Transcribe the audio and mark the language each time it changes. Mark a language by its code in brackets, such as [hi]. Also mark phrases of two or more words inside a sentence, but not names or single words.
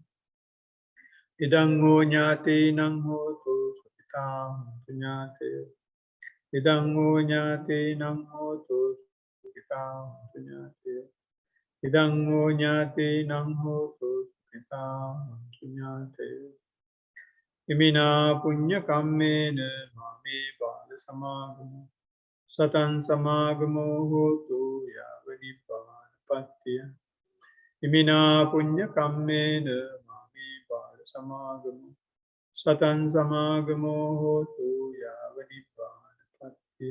[pi] ඉදං හෝ ඥාතීනං හෝතු සුඛිතා හොන්තු ඥාතයෝ. ඉදං හෝ ඥාතීනං හෝතු සුඛිතා හොන්තු ඥාතයෝ. ඉදං හෝ ඥාතීනං හෝතු සුඛිතා හොන්තු ඥාතයෝ. ඉමිනා පුඤ්ඤ කම්මේන මාමේ බාල සමාගමෝ සතං සමාගමෝ හෝතු යාව නිපාතපත්තිය. ඉමිනා පුඤ්ඤ කම්මේන මාමේ බාල සමාගමෝ සතං සමාගමෝ හෝතු යාව නිපාතපත්තිය.